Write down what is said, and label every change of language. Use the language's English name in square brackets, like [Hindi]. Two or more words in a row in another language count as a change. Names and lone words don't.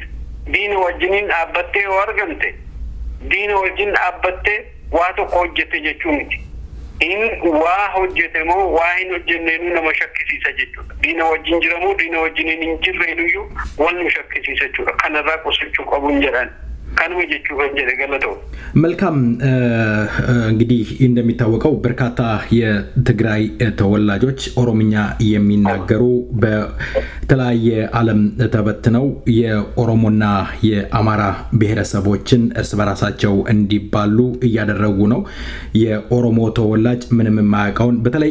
[Oromo] Diina wajjiniin dhaabbattee yoo argamte diina wajjin dhaabbattee waa tokko hojjette jechuun miti. Waa hojjete moo waa hin hojjenneenu nama shakkisiisa jechuudha. Diina wajjin jiramoo diina wajjiniin hin jirreenuyyuu wal nu shakkisiisa jechuudha. Kanarraa qusachuu qabuun jedhan kanuma jechuu kan jedhe galatoo [Amharic] መልካም እንግዲህ እንደሚታወቀው በርካታ የትግራይ ተወላጆች ኦሮምኛ የሚናገሩ በተለያየ ዓለም ተበትነው የኦሮሞና የአማራ ብሔረሰቦችን እርስ በራሳቸው እንዲባሉ እያደረጉ ነው። የኦሮሞ ተወላጅ ምንም የማያውቀውን በተለይ